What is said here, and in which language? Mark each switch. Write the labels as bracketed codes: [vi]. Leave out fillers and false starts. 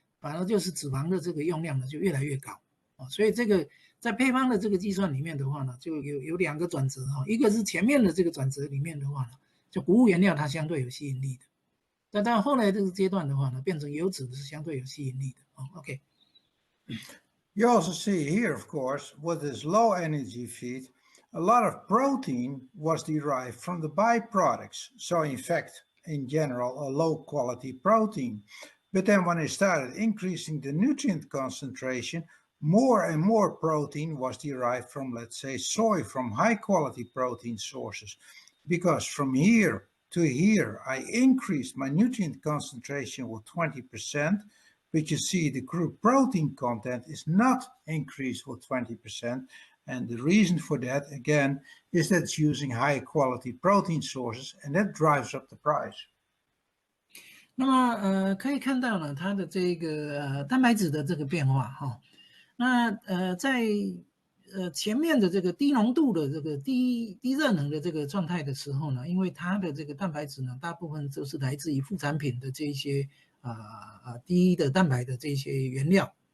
[zh] 反而就是脂肪的这个用量呢就越来越高所以这个在配方的这个计算里面的话呢，就有2个转折一个是前面的这个转折里面的话呢，就谷物原料它相对有吸引力的，但到后来这个阶段的话呢，变成油脂是相对有吸引力的OK。 [en] You also see here, of course, with this low energy feed, a lot of protein was derived from the byproducts. So in fact, in general, a low quality protein. But then when I started increasing the nutrient concentration, more and more protein was derived from, let's say, soy, from high quality protein sources. Because from here to here, I increased my nutrient concentration with 20%, but you see the crude protein content is not increased with 20%. And the reason for that, again, is that it's using high quality protein sources, and that drives up the price. [zh] 那么可以看到呢，它的这个蛋白质的这个变化哈。那在前面的这个低浓度的这个低热能的这个状态的时候呢，因为它的这个蛋白质呢，大部分都是来自于副产品的这些低的蛋白的这些原料。